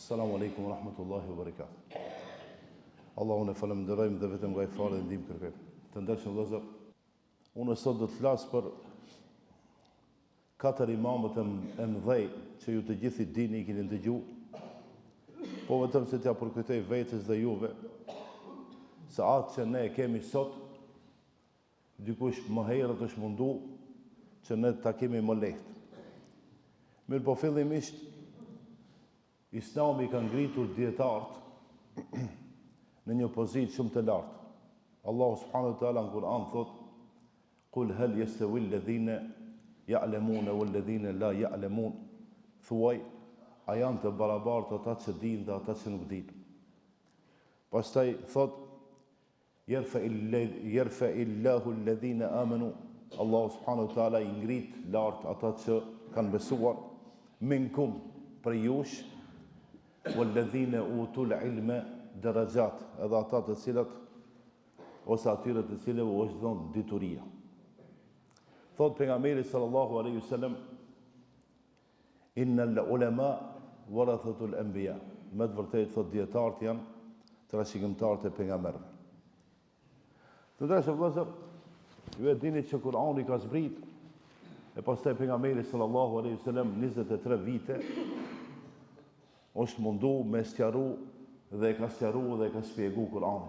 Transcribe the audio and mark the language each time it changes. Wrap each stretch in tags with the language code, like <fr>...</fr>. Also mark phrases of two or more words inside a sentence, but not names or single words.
<ar>السلام عليكم ورحمة الله وبركاته.</ar> <sq>Allahun e falenderojmë dhe vetëm nga i falë dhe ndihmë kërkojmë. Të ndershëm vëllezër, unë sot do të flas për 4 imamët e mëdhej që ju të gjithë i dini, i keni dëgjuar, po vetëm se t'ja përkujtoj vetes dhe juve se atë që ne kemi sot, dikush më herët është mundu që ne ta kemi më lehtë. Mirë po fillimisht, Islami ka ngritur dietarët në një pozitë shumë të lartë. Allahu</sq> <ar>سبحانه وتعالى</ar> <sq>në Kur'an thot:</sq> <ar>"قل هل يستوي الذين يعلمون والذين لا يعلمون."</ar> <sq>Thuaj, a janë të barabartë ata që dinë dhe ata që nuk dinë. Pastaj thot:</sq> <ar>"يرفع الله الذين آمنوا."</ar> <sq>Allahu</sq> <ar>سبحانه وتعالى</ar> <sq>i ngrit lart ata që kanë besuar, minkum për jush,</sq> <ar>والذين أوتوا العلم درجات,</ar> <sq>edhe ata të cilat ose atyre të cilëve u është dhënë dituria. Thot pejgamberi</sq> <ar>صلى الله عليه وسلم: "إن العلماء ورثة الأنبياء."</ar> <sq>Me të vërtetë thot dietarët janë trashëgimtarët e pejgamberëve. Të dashur vëllezër, ju e dini që Kur'ani ka zbrit e pastaj pejgamberi</sq> <ar>صلى الله عليه وسلم</ar> <sq>23 vite është mundu me sqaru dhe e ka sqaru dhe e ka shpjegu Kur'anin.</sq>